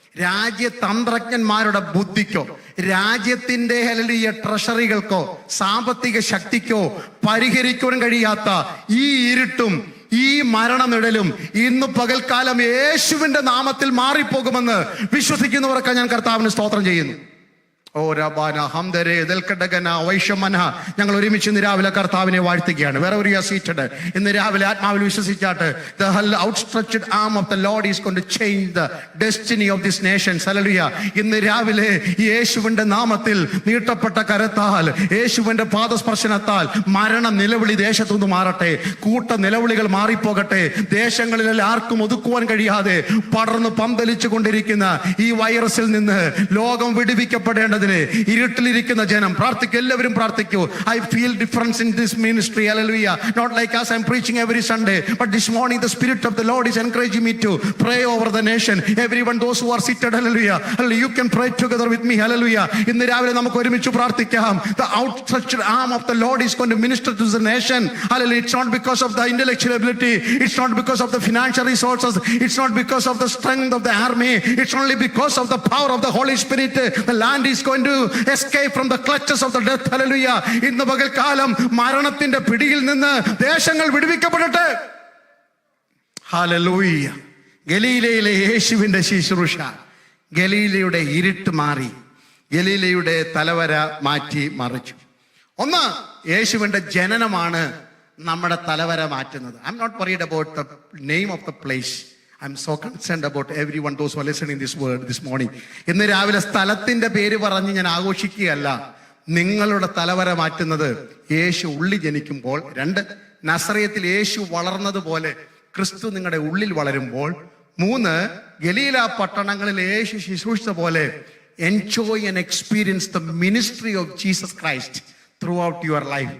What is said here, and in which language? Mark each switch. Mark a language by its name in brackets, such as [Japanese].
[Malayalam] രാജ്യതന്ത്രജ്ഞന്മാരുടെ ബുദ്ധിക്കോ രാജ്യത്തിന്റെ ട്രഷറികൾക്കോ സാമ്പത്തിക ശക്തിക്കോ പരിഹരിക്കാൻ കഴിയാത്ത ഈ ഇരുട്ടും ഈ മരണനിഴലും ഇന്ന് പകൽക്കാലം യേശുവിന്റെ നാമത്തിൽ മാറിപ്പോകുമെന്ന് വിശ്വസിക്കുന്നവർക്ക് ഞാൻ കർത്താവിന് സ്തോത്രം ചെയ്യുന്നു. ഓ രബാന ഹംദരേ ദൽക്കടകന വൈഷമന. ഞങ്ങൾ ഒരുമിച്ച് ഇന്ന് രാവിലെ കർത്താവിനെ വാഴ്ത്തുകയാണ്. വേറെ ഒരു സീറ്റഡ് ഇന്ന് രാവിലെ ആത്മാവിൽ വിശ്വസിച്ചാട്ട് [English] the outstretched arm of the Lord is going to change the destiny of this nation. [Malayalam] Hallelujah. ഇന്ന് രാവിലെ യേശുവിന്റെ നാമത്തിൽ നീട്ടപ്പെട്ട കരത്താൽ യേശുവിന്റെ പാദസ്പർശനത്താൽ മരണ നിലവിളി ദേശത്തുനിന്ന് മാറട്ടെ. കൂട്ട നിലവിളികൾ മാറിപ്പോകട്ടെ. ദേശങ്ങളിൽ ആർക്കും ഒതുക്കുവാൻ കഴിയാതെ പടർന്ന് പന്തലിച്ചു കൊണ്ടിരിക്കുന്ന ഈ വൈറസിൽ നിന്ന് ലോകം വിടുവിക്കപ്പെടേണ്ടത് ഇരുട്ടിലിരിക്കുന്ന ജനം പ്രാർത്ഥിക്കൂ. എല്ലാവരും പ്രാർത്ഥിക്കൂ. [English] I feel difference in this ministry. Hallelujah. Not like us, I'm preaching every Sunday, but this morning the Spirit of the Lord is encouraging me to pray over the nation. Everyone, those who are seated, hallelujah, you can pray together with me. Hallelujah. [Malayalam] ഇന്ന് രാവിലെ നമുക്ക് ഒരുമിച്ച് പ്രാർത്ഥിക്കാം. [English] The outstretched arm of the Lord is going to minister to the nation. Hallelujah. It's not because of the intellectual ability, it's not because of the financial resources, it's not because of the strength of the army, it's only because of the power of the Holy Spirit. The land is going to escape from the clutches of the death. Hallelujah. [Malayalam] ഇന്ന് പകൽക്കാലം മരണത്തിന്റെ പിടിയിൽ നിന്ന് ദേശങ്ങൾ വിടുവിക്കപ്പെടട്ടെ. Hallelujah. ഗലീലയിലെ യേശുവിന്റെ ശുശ്രൂഷ, ഗലീലയുടെ ഇരുട്ട് മാറി, ഗലീലയുടെ തലവര മാറ്റി മറിച്ചു. ഒന്ന്, യേശുവിന്റെ ജനനമാണ് നമ്മുടെ തലവര മാറ്റുന്നത്. [English] I am not worried about the name of the place. I'm so concerned about everyone, those who are listening this word this morning. [Malayalam] ഇന്ന് രാവിലെ സ്ഥലത്തിന്റെ പേര് പറഞ്ഞ് ഞാൻ ആഘോഷിക്കുകയല്ല. നിങ്ങളുടെ തലവര മാറ്റുന്നത് യേശു ഉള്ളിൽ ജനിക്കുമ്പോൾ. രണ്ട്, നസറയത്തിൽ യേശു വളർന്നതുപോലെ ക്രിസ്തു നിങ്ങളുടെ ഉള്ളിൽ വളരുമ്പോൾ. മൂന്ന്, ഗലീല പട്ടണങ്ങളിൽ യേശു ശുശ്രൂഷിച്ച പോലെ [English] Enjoy and experience the ministry of Jesus Christ throughout your life.